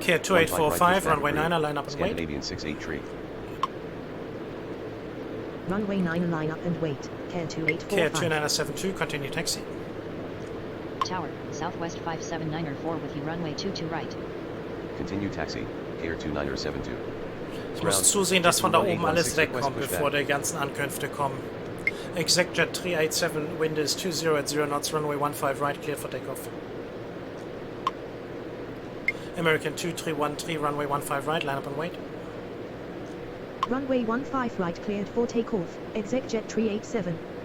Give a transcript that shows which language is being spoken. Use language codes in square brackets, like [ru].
[en] Care 2845, runway 9, line up and wait. Scandinavian 683. Runway 9, line up and wait. Care 2845. Care 2972, continue taxi. Tower, Southwest 57904 with you runway 22 right. Continue taxi. Care 2972. [de] Ich muss zusehen, dass von da oben alles wegkommt, bevor die ganzen Ankünfte kommen. [en] ExecJet 387, wind is 20 at 0 knots, runway 15 right, cleared for takeoff. American 2313, runway 15 right, line up and wait. Runway 15 right, cleared for takeoff. ExecJet 387.